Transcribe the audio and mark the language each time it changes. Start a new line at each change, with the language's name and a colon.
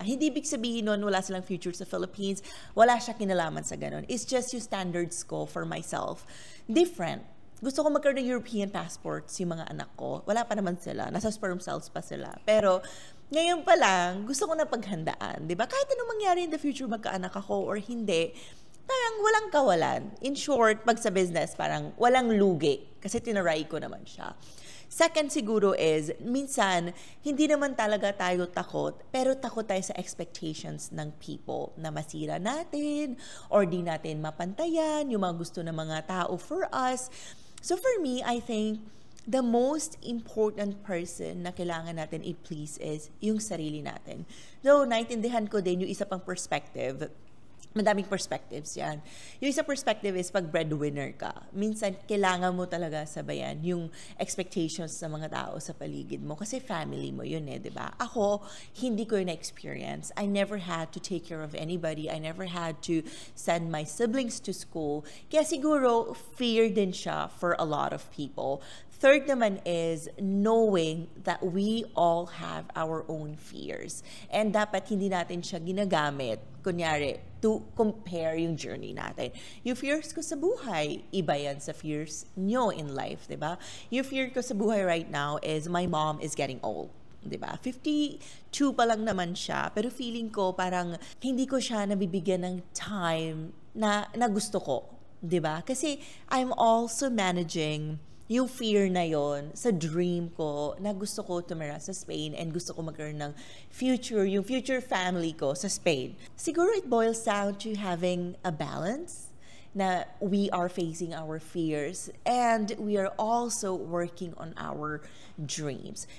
Filipino: Hindi ibig sabihin nun, wala silang future sa Philippines, wala siya kinalaman sa ganun.
English: It's just
Filipino: yung
English: standards ko for myself. Different.
Filipino: Gusto ko magkaroon ng European passports yung mga anak ko. Wala pa naman sila. Nasa sperm cells pa sila. Pero ngayon pa lang, gusto ko na paghandaan. Diba? Kahit anong mangyari
English: in the future,
Filipino: magkaanak ako or hindi, parang walang kawalan. In short, pag sa business, parang walang lugi. Kasi tinaray ko naman siya. Second siguro is, minsan, hindi naman talaga tayo takot, pero takot tayo sa expectations ng people na masira natin or di natin mapantayan, yung mga gusto ng mga tao
English: for us. So for me, I think, the most important person
Filipino: na kailangan natin i-please
English: is
Filipino: yung sarili natin. So, naintindihan ko din yung isa pang perspective. Madaming perspectives yan. Yung isang perspective is pag breadwinner ka. Minsan, kailangan mo talaga sabayan yung expectations sa mga tao sa paligid mo. Kasi family mo yun di ba? Ako, hindi ko yun na-experience.
English: I never had to take care of anybody. I never had to send my siblings to school.
Filipino: Kaya siguro,
English: fear din siya for a lot of people. Third naman is knowing that we all have our own fears.
Filipino: And dapat hindi natin siya ginagamit, kunyari,
English: to compare
Filipino: yung journey natin. Yung fears ko sa buhay, iba yan sa fears nyo
English: in life,
Filipino: di ba? Yung fear ko sa buhay
English: right now is my mom is getting old.
Filipino: Diba? 52 pa lang naman siya, pero feeling ko parang hindi ko siya nabibigyan ng time na gusto ko. Diba? Kasi
English: I'm also managing
Filipino: yung fear na yon sa dream ko na gusto ko tumira sa Spain and gusto ko magkaroon ng future, yung future family ko sa Spain. Siguro
English: it boils down to having a balance na we are facing our fears and we are also working on our dreams.